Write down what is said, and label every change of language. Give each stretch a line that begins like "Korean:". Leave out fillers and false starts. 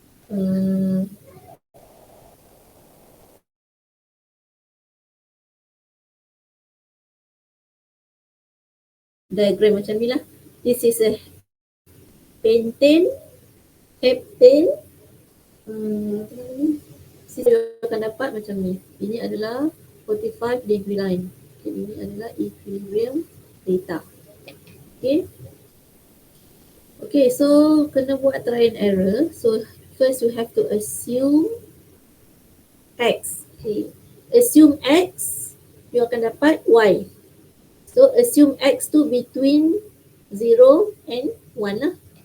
Malay: uh, diagram macam ni lah.
English: This is a pentane, heptane.
Malay: Apa nama ni? Sisi akan dapat macam ni. Ini adalah
English: 45 degree line.
Malay: Okay, ini adalah
English: equilibrium data. Okay. Okay, so
Malay: kena buat
English: try and error. So first you have to assume X. Okay. Assume X, you
Malay: akan dapat
English: Y. So assume X to between 0 and 1 lah.